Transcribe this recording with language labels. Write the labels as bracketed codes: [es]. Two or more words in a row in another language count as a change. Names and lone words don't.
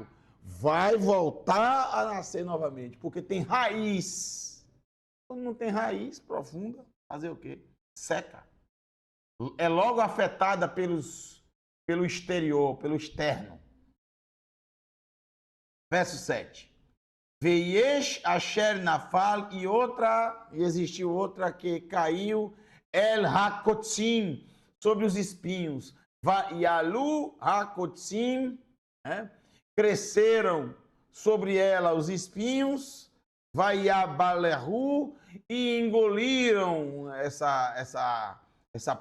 [pt] Vai voltar a nascer novamente, porque tem raiz. Quando não tem raiz profunda, fazer o quê? Seca. É logo afetada pelo exterior, pelo externo. Verso 7. [he] ויש אשר נפל, [pt] e existiu outra que caiu, [he] אל הקוצים, [pt] sobre os espinhos. [he] ויעלו הקוצים, [pt] cresceram sobre ela os espinhos, vaiabalehu, e engoliram essa planta.